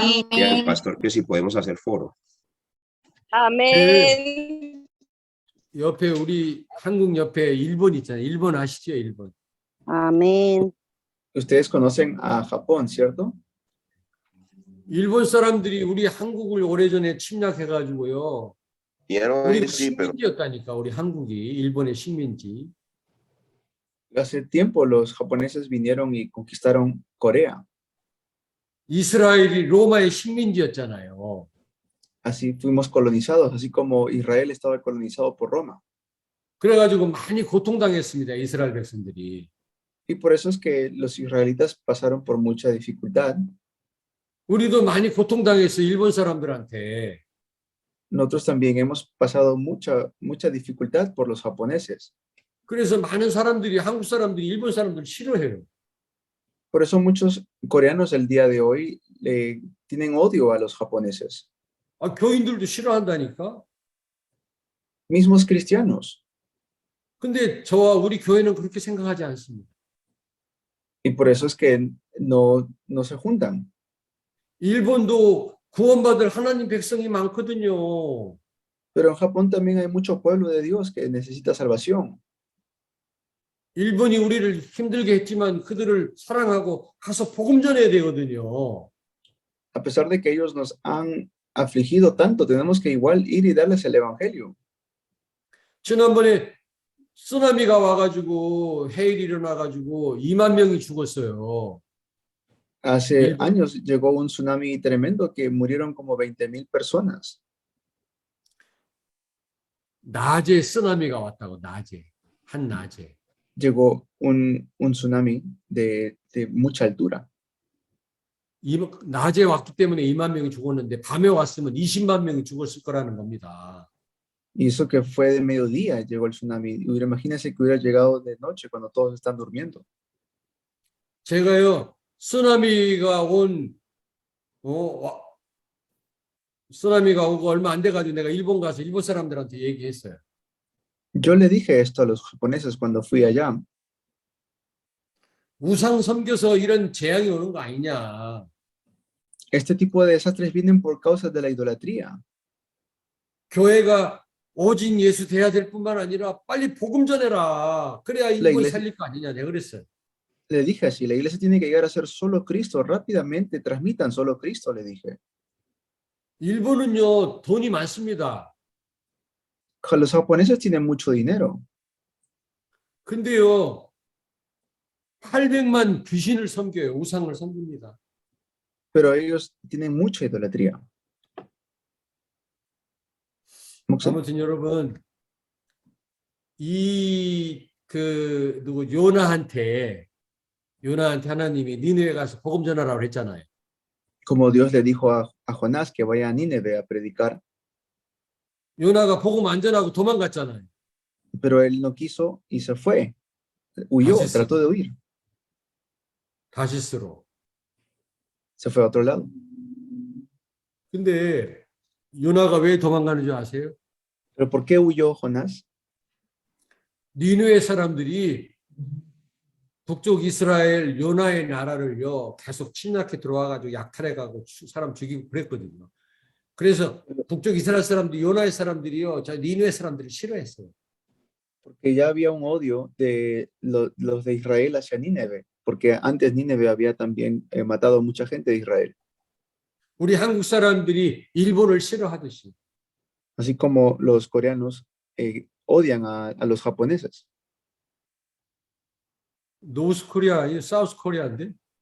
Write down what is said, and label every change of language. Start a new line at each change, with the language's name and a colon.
Spanish: Ya el pastor que si podemos hacer foro.
Korean: 아멘. 옆에 우리 한국 옆에 일본 있잖아요. 일본 아시죠? 일본. 아멘.
Spanish: Ustedes conocen a Japón, ¿cierto?
Korean: 일본 사람들이 우리 한국을 오래전에 침략해가지고요.
Spanish: Quiero
Korean: 우리
Spanish: ir, sí, pero
Korean: 식민지였다니까 우리 한국이 일본의 식민지.
Spanish: Hace tiempo los japoneses vinieron y conquistaron Corea.
Korean: 이스라엘이 로마의 식민지였잖아요.
Spanish: Así fuimos colonizados, así como Israel estaba colonizado por Roma.
Korean: 그래가지고 많이 고통당했습니다. 이스라엘 백성들이.
Spanish: Y por eso es que los israelitas pasaron por mucha dificultad.
Korean: 우리도 많이 고통당했어 일본 사람들한테.
Spanish: Nosotros también hemos pasado mucha dificultad por los japoneses.
Korean: 그래서 많은 사람들이 한국 사람들이 일본 사람들 싫어해요.
Spanish: Por eso muchos coreanos el día de hoy tienen odio a los japoneses.
Korean: 교인들도 싫어한다니까.
Spanish: Mismos cristianos.
Korean: 근데 저와 우리 교회는 그렇게 생각하지 않습니다.
Spanish: Y por eso es que no se juntan.
Korean: 일본도 구원받을 하나님 백성이 많거든요.
Spanish: Pero en Japón también hay mucho pueblo de Dios que necesita salvación.
Korean: 일본이 우리를 힘들게 했지만 그들을 사랑하고 가서 복음 전해야 되거든요.
Spanish: A pesar de que ellos nos han afligido tanto, tenemos que igual ir y darles el evangelio.
Korean: 지난번에 쓰나미가 와가지고 해일이 일어나가지고 2만 명이 죽었어요.
Spanish: Hace años llegó un tsunami tremendo que murieron como 20,000 personas.
Korean: 낮에 쓰나미가 왔다고 낮에 한낮에.
Spanish: Llegó un tsunami de mucha altura.
Korean: 낮에 왔기 때문에 2만 명이 죽었는데 밤에 왔으면 20만 명이 죽었을 거라는 겁니다.
Spanish: Y eso que fue de mediodía llegó el tsunami. Imagínense que hubiera llegado de noche cuando todos están durmiendo.
Korean: 제가요 쓰나미가 오고 얼마 안 돼가지고 내가 일본 가서 일본 사람들한테 얘기했어요.
Spanish: Yo le dije esto a los japoneses cuando fui allá.
Korean: 우상 섬겨서 이런 재앙이 오는 거 아니냐.
Spanish: Este tipo de desastres vienen por causa de la idolatría.
Korean: 교회가 오직 예수 돼야 될 뿐만 아니라 빨리 복음 전해라. 그래야 일본 살릴 거 아니냐. 내가 그랬어요.
Spanish: Le dije así, la iglesia tiene que llegar a ser solo Cristo. Rápidamente transmitan solo Cristo, le dije.
Korean: 일본은요 돈이 많습니다.
Spanish: Los japoneses tienen mucho dinero.
Korean: 근데요 800만 귀신을 섬겨요. 우상을 섬깁니다.
Spanish: Pero ellos tienen mucha idolatría.
Korean: 아무튼 여러분 요나한테 하나님이 니느웨 가서 복음 전하라고 했잖아요.
Spanish: Como Dios le dijo a Jonás que vaya a Nínive a predicar.
Korean: 요나가 복음 안 전하고 도망갔잖아요.
Spanish: Pero él no quiso y se fue. Huyó, trató de huir.
Korean: 다시스로.
Spanish: Se fue a otro lado.
Korean: 근데 요나가 왜 도망가는 줄 아세요?
Spanish: ¿Pero por qué huyó Jonás?
Korean: 니느웨 사람들이 북쪽 이스라엘 요나의 나라를요 계속 침략해 들어와가지고 약탈해가고 사람 죽이고 그랬거든요. 그래서 북쪽 이스라엘 사람들 요나의 사람들이요 저 니느웨 사람들을 싫어했어요.
Spanish: Porque ya había un odio de los de Israel hacia Nínive, porque antes Nínive había también matado a mucha gente de Israel,
Korean: 우리 한국 사람들이 일본을 싫어하듯이
Spanish: así como los coreanos odian a los japoneses.
Korean: 노스 코리아, 사우스 코리아인데